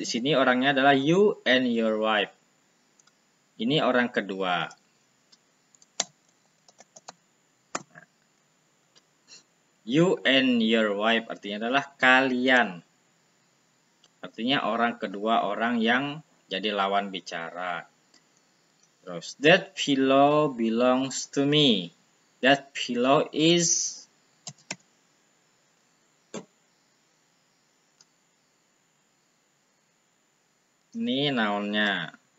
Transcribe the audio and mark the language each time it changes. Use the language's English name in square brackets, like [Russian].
[Indonesian] Di sini orangnya adalah [English] you and your wife. [Indonesian] Ini orang kedua. [English] You and your wife [Indonesian] artinya adalah kalian. Artinya orang kedua, orang yang jadi lawan bicara. Terus, [English] that pillow belongs to me. That pillow is [Indonesian] ini nounnya.